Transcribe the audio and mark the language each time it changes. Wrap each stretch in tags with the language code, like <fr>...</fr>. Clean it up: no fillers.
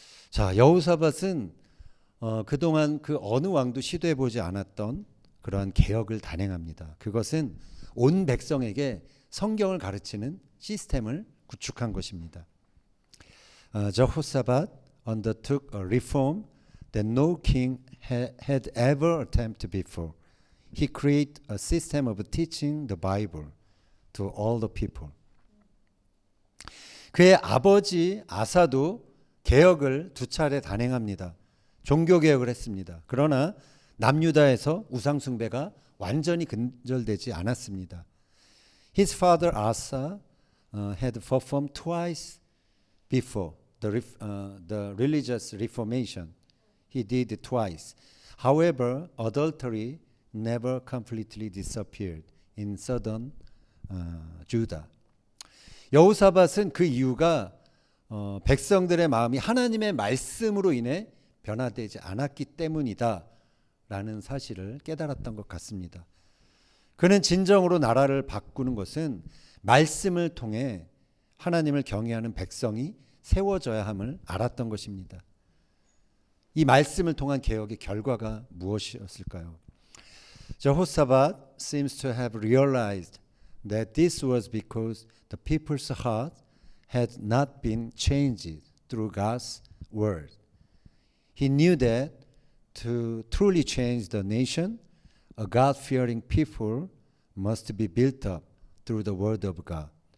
<ko>자, 여호사밧은 그동안 그 어느 왕도 시도해보지 않았던 그러한 개혁을 단행합니다. 그것은 온 백성에게 성경을 가르치는 시스템을 구축한 것입니다.</ko> <en>Jehoshaphat undertook a reform that no king had ever attempted before. He created a system of teaching the Bible to all the people.</en> <ko>그의 아버지 아사도 개혁을 두 차례 단행합니다. 종교 개혁을 했습니다. 그러나 남유다에서 우상 숭배가 완전히 근절되지 않았습니다.</ko> <en>His father Asa had performed twice before the religious reformation. He did it twice. However, adultery never completely disappeared in southern Judah.</en> <ko>여호사밧은 그 이유가 백성들의 마음이 하나님의 말씀으로 인해 변화되지 않았기 때문이다라는 사실을 깨달았던 것 같습니다. 그는 진정으로 나라를 바꾸는 것은 말씀을 통해 하나님을 경외하는 백성이 세워져야 함을 알았던 것입니다. 이 말씀을 통한 개혁의 결과가 무엇이었을까요?</ko> <en>Jehoshaphat seems to have realized that this was because the people's heart had not been changed through God's word. He knew that to truly change the nation, a God-fearing people must be built up through the word of God.</en>